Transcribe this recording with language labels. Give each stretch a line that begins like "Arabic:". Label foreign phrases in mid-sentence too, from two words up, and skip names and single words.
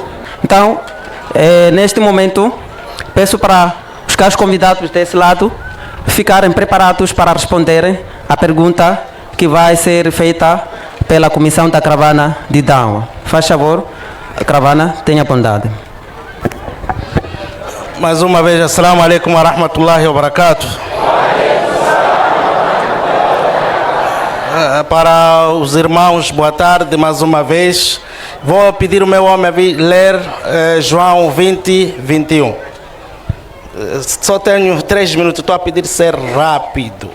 Portuguese: Então, neste momento, peço para os caros convidados desse lado ficarem preparados para responderem a pergunta que vai ser feita pela comissão da caravana de Dawa. Faz favor, a caravana, tenha bondade. Mais uma vez,
Arabic: السلام عليكم ورحمة الله وبركاته.
Portuguese: Para os irmãos, boa tarde mais uma vez. Vou pedir o meu homem a ler João 20, 21. Só tenho 3 minutos, estou a pedir ser rápido.